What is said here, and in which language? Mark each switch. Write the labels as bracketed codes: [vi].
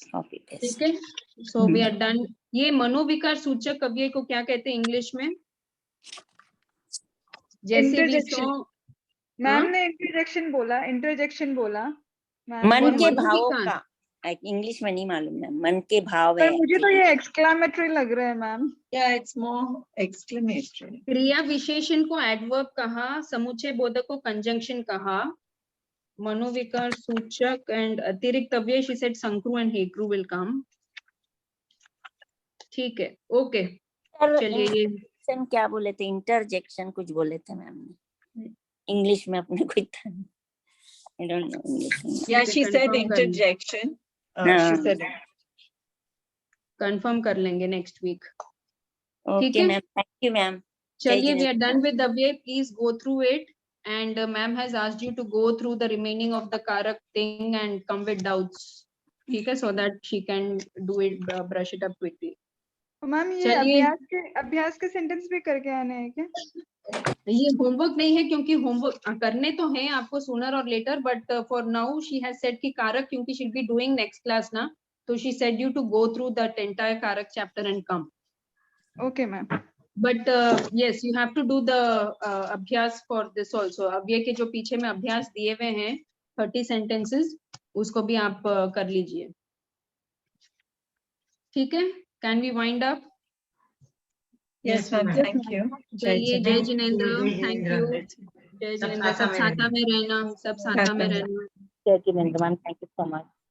[hi] ठीक है, [en] So we are done. [hi] ये मनोविकार सूचक अव्यय को क्या कहते हैं इंग्लिश में? जैसे भी मैम ने इंटरजेक्शन बोला, इंटरजेक्शन बोला मन के मनोविकार। भावों का, इंग्लिश में नहीं मालूम मैम, मन के भाव है। पर मुझे तो ये एक्सक्लेमेटरी लग रहा है ma'am. [en] Yeah, it's more exclamatory. [hi] क्रिया विशेषण को एडवर्ब कहा, समुच्चय बोधक को कंजंक्शन कहा, मनोविकार सूचक एंड अतिरिक्त अव्यय [en] she said [hi] संक्रू and हेक्रू will come। ठीक है, ओके चलिए। ये क्या बोले थे? इंटरजेक्शन कुछ बोले थे मैम ने इंग्लिश में, अपने को [en] I don't know English। Yeah, she said [hi] confirm कर लेंगे। [en] interjection. She said [hi] कंफर्म कर लेंगे next week. Okay ma'am, thank you ma'am. [en] चलिए, we are done with the way, please go through it, and ma'am has asked you to go through the remaining of the karak thing and come with doubts, [hi] ठीक है, [en] so that she can do it, brush it up quickly। [hi] Ma'am ये चलिए। अभ्यास के sentence भी करके आने हैं क्या? ये होमवर्क नहीं है, क्योंकि होमवर्क करने तो हैं आपको सूनर और letter, [en] but for now she has said [hi] कि कारक, क्योंकि [en] she will be doing next class [hi] ना, तो [en] She said you to go through that entire karak chapter and come. [hi] Okay ma'am. [en] But yes, you have to do the abhyas for this also। [hi] अव्यय के जो पीछे में अभ्यास दिए हुए हैं 30 sentences, उसको भी आप कर लीजिए। ठीक है, [en] can we wind up? yes, ma'am. Thank you. [hi] चलिए, जय जिनेंद्र, थैंक यू। जय सब जिनेंद्र, सब साथा में साथा में रहना, सब साथा में रहना। जय Jinendra ma'am, thank you so much.